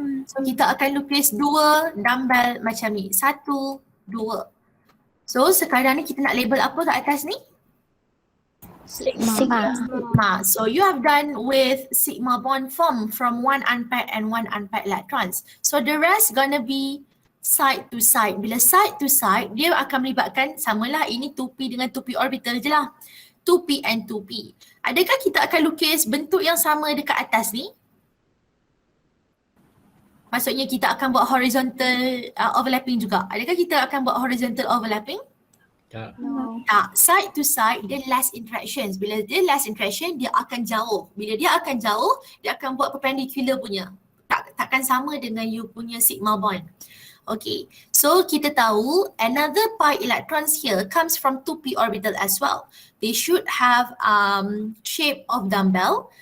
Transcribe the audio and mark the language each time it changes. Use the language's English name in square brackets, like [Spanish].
[Malay] So kita akan lukis 2 dumbbell macam ni. 1, 2. So sekarang ni kita nak label apa kat atas ni? Sigma. Sigma. [English] So you have done with sigma bond form from one unpaired and one unpaired electrons. So the rest gonna be side to side. [Malay] Bila side to side, dia akan melibatkan samalah ini 2p dengan 2p orbital je lah. 2p and 2p. Adakah kita akan lukis bentuk yang sama dekat atas ni? Maksudnya kita akan buat horizontal overlapping juga. Adakah kita akan buat horizontal overlapping? Tak. [English] No. [Malay] Tak. [English] Side to side, dia less interactions. [Malay] Bila dia less interaction, dia akan jauh. Bila dia akan jauh, dia akan buat perpendicular punya. Takkan sama dengan you punya sigma bond. [English] Okay, so [Malay] kita tahu [English] another pi electrons here comes from 2p orbital as well. They should have shape of dumbbell.